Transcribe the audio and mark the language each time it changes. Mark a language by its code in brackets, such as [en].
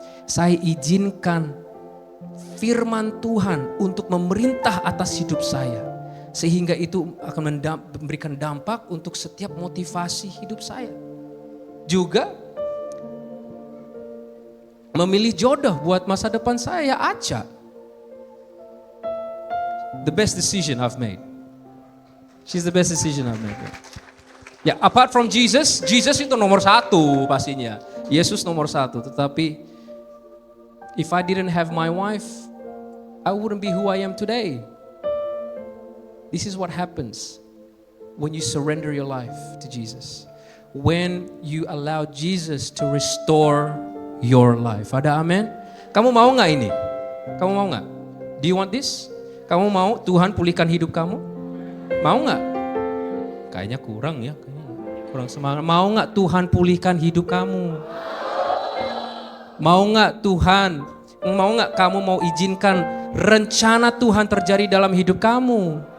[id] Saya izinkan firman Tuhan untuk memerintah atas hidup saya. Sehingga itu akan memberikan dampak untuk setiap motivasi hidup saya. Juga memilih jodoh buat masa depan saya, Aca. [en] The best decision I've made. She's the best decision I've made. [id] Ya, [en] apart from Jesus [id] itu nomor 1 pastinya. Yesus nomor 1. Tetapi [en] if I didn't have my wife, I wouldn't be who I am today. This is what happens when you surrender your life to Jesus. When you allow Jesus to restore your life. [id] Ada amin? Kamu mau gak ini? Kamu mau gak? [en] Do you want this? [id] Kamu mau Tuhan pulihkan hidup kamu? Mau gak? Kayaknya kurang ya. Kurang semangat. Mau gak Tuhan pulihkan hidup kamu? Mau gak Tuhan? Mau gak kamu mau izinkan rencana Tuhan terjadi dalam hidup kamu?